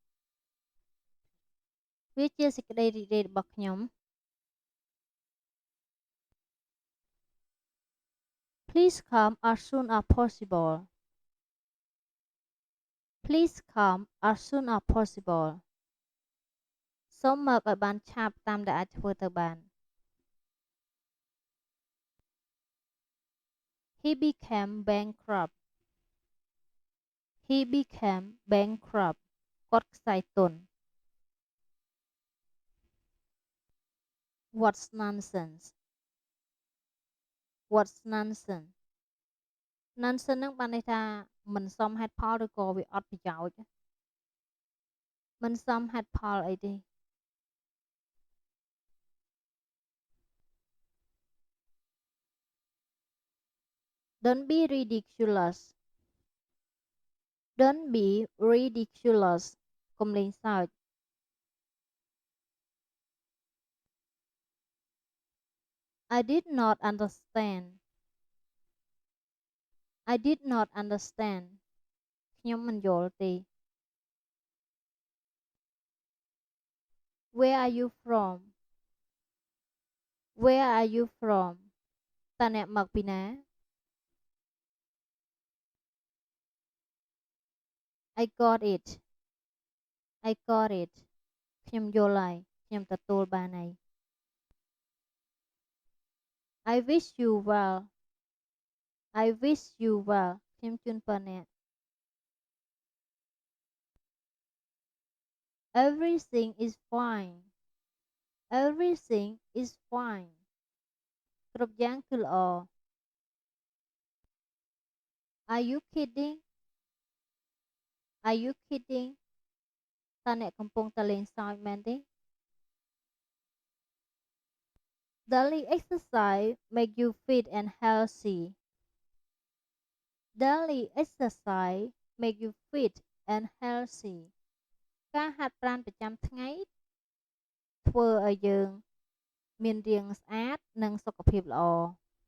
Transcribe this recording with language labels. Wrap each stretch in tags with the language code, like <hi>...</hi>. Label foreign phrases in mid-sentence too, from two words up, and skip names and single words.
<km>វាជាសេចក្តីរីករាយរបស់ខ្ញុំ</km> <en>Please come as soon as possible Please come as soon as possible</en> <km>សូមមកឲ្យបានឆាប់តាមដែលអាចធ្វើទៅបាន</km> <en>He became bankrupt He became bankrupt</en> <km>គាត់ខ្សែទុន</km> <en>What's nonsense What's nonsense Nonsense</en> <km>ហ្នឹងបានន័យថាមិនសមហេតុផលឬក៏វាអត់ប្រយោជន៍មិនសមហេតុផលអីទេ</km> <en>Don't be ridiculous Don't be ridiculous</en> <km>កុំលេងសើច</km> <en>I did not understand I did not understand</en> <km>ខ្ញុំមិនយល់ទេ</km> <en>Where are you from Where are you from</en> <km>តើអ្នកមកពីណា</km> <en>I got it I got it</en> <km>ខ្ញុំយល់ហើយខ្ញុំទទួលបានហើយ</km> <en>I wish you well I wish you well</en> <km>ខ្ញុំជូនពរអ្នក</km> <en>Everything is fine Everything is fine</en> <km>គ្រប់យ៉ាងគឺល្អ</km> <en>Are you kidding Are you kidding</en> <km>តើអ្នកកំពុងតែលេងសើចមែនទេ</km> <en>Daily exercise make you fit and healthy Daily exercise make you fit and healthy</en> <km>ការហាត់ប្រាណប្រចាំថ្ងៃធ្វើឲ្យយើងមានរាងស្អាតនិងសុខភាពល្អ</km>